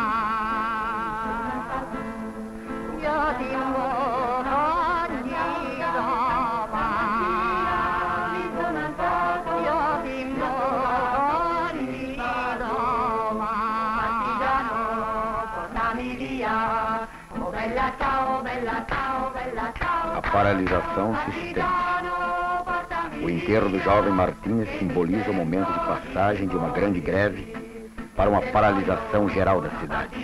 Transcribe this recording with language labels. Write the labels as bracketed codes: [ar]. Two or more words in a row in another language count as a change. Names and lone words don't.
[it] Io ti invoco ogni domani, io ti invoco ogni domani. Partigiano, portami via, oh bella ciao, bella ciao, bella ciao. [pt] A paralisação se estende. O enterro do jovem Martínez simboliza o momento de passagem de uma grande greve para uma paralisação geral da cidade.